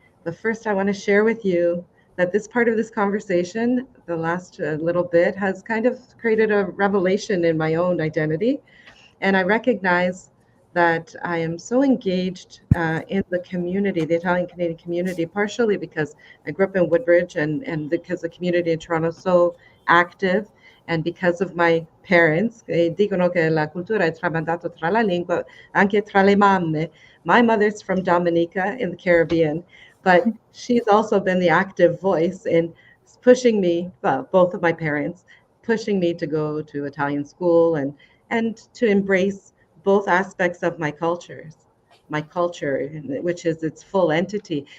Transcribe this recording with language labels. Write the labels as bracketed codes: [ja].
[en] But first, I want to share with you that this part of this conversation, the last little bit, has kind of created a revelation in my own identity. And I recognize that I am so engaged in the community, the Italian Canadian community, partially because I grew up in Woodbridge and because the community in Toronto is so active, and because of my parents. [it] Dicono che la cultura è tramandato tra la lingua, anche tra le mamme. [en] My mother's from Dominica in the Caribbean, but she's also been the active voice in pushing me, well, both of my parents, pushing me to go to Italian school and to embrace both aspects of my culture, which is its full entity.